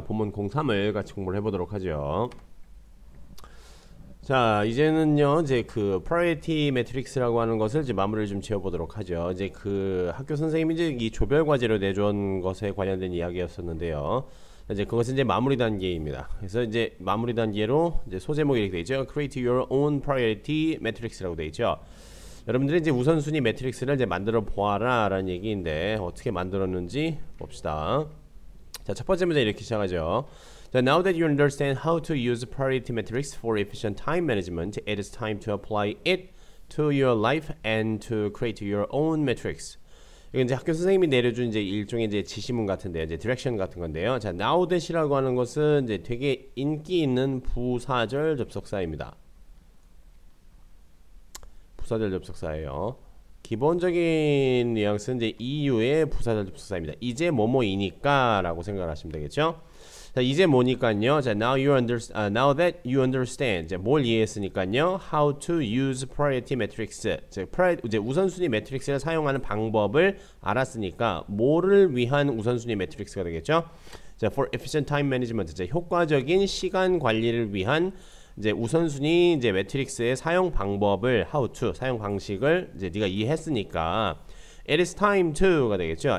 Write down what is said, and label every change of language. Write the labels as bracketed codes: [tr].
[ko] 본문 03을 같이 공부를 해보도록 하죠. 자, 이제는요, 이제 그 priority matrix라고 하는 것을 이제 마무리를 좀 지어보도록 하죠. 이제 그 학교 선생님이 이제 이 조별 과제로 내준 것에 관련된 이야기였었는데요. 이제 그것은 이제 마무리 단계입니다. 그래서 이제 마무리 단계로 이제 소제목이 이렇게 되죠. [en] Create your own priority matrix [ko] 라고 되어 있죠. 여러분들이 이제 우선순위 매트릭스를 이제 만들어 보아라 라는 얘기인데 어떻게 만들었는지 봅시다. 자, 첫 번째 문제 이렇게 시작하죠. [en] 자, now that you understand how to use priority matrix for efficient time management, it is time to apply it to your life and to create your own matrix. [ko] 이건 이제 학교 선생님이 내려준 이제 일종의 이제 지시문 같은데요. 이제 디렉션 같은 건데요. 자, now that이라고 하는 것은 이제 되게 인기 있는 부사절 접속사입니다. 부사절 접속사예요. 기본적인 뉘앙스는 이제 이유의 부사절 접속사입니다. 이제 뭐뭐이니까 라고 생각을 하시면 되겠죠. 자, 이제 뭐니까요. [en] 자, now that you understand. 자, [ko] 뭘 이해했으니까요. [en] How to use priority matrix. [ko] 자, 이제 우선순위 매트릭스를 사용하는 방법을 알았으니까 뭐를 위한 우선순위 매트릭스가 되겠죠. [en] 자, for efficient time management. [ko] 자, 효과적인 시간 관리를 위한 이제 우선순위 이제 매트릭스의 사용 방법을 how to 사용 방식을 이제 네가 이해했으니까 [en] it is time to [ko] 가 되겠죠.